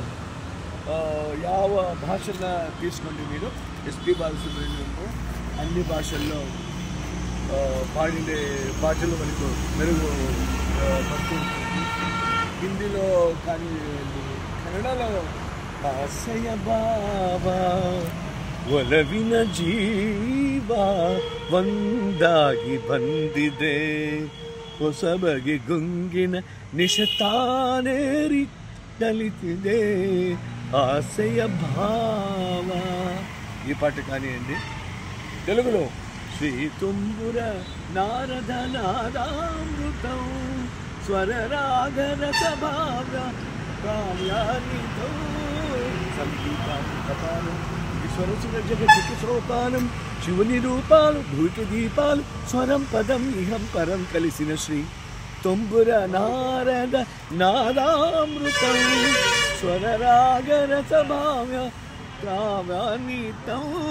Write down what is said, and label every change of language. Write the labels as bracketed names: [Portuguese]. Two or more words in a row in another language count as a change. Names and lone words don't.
[Telugu] యావ భాషల తీసుకోండి మీరు, ఎస్పి బాలసుబ్రహ్మణ్యం అన్ని భాషల్లో పాడిన పాటలు మనకు మెరుగు పడుతుంటుంది. హిందీలో కానీ కన్నడలో ఆశయ బాబా [Kannada] ಒಲವಿನ ಜೀವ ಒಂದಾಗಿ ಬಂದಿದೆ, ಹೊಸಬಗೆ ಗುಂಗಿನ ನಿಶತಾನೇರಿ ನಲಿತಿದೆ ಆಸೆಯ ಭಾವ. [Telugu] ఈ పాట కానివ్వండి. తెలుగులో శ్రీ తుంబుర నారద నాదామృతం స్వర రాగరస భావ కావ్యానితో సంగీతాలు స్వరసుర జగతికి సోపానం, శివుని రూపాలు భూకి దీపాలు, స్వరం పదం ఇహం పరం కలిసిన శ్రీ తుంబుర నారద నాదామృతం స్వర రాగరస భావ కావ్యానితం.